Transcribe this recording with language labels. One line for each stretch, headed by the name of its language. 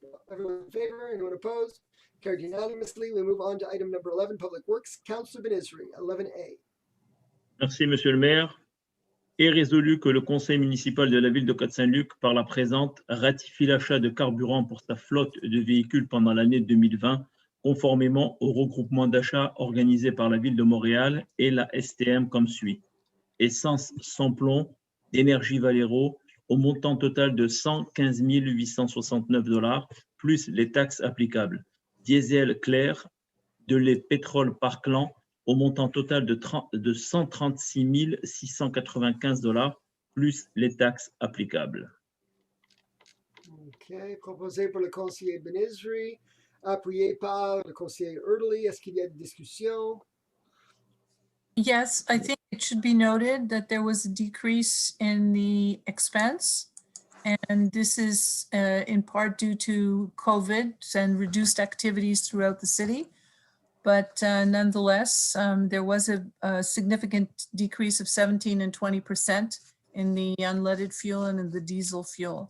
English: Everyone in favor? Anyone opposed? Carried unanimously. We move on to item number 11, Public Works. Councillor Benizri, 11A.
French: Merci, Monsieur le maire. Est résolu que le conseil municipal de la ville de Côte Saint-Luc, par la présente, ratifie l'achat de carburant pour sa flotte de véhicules pendant l'année 2020, conformément au regroupement d'achat organisé par la ville de Montréal et la STM comme suit. Essence sans plomb d'Énergie Valero au montant total de 115 869 $, plus les taxes applicables. Diesel clair de lait pétrole Parkland au montant total de 136 695 $, plus les taxes applicables. Okay, proposé par le conseiller Benizri, appuyé par le conseiller Erdely. Est-ce qu'il y a des discussions?
English: Yes, I think it should be noted that there was a decrease in the expense. And this is in part due to COVID and reduced activities throughout the city. But nonetheless, there was a significant decrease of 17 and 20% in the unleaded fuel and in the diesel fuel.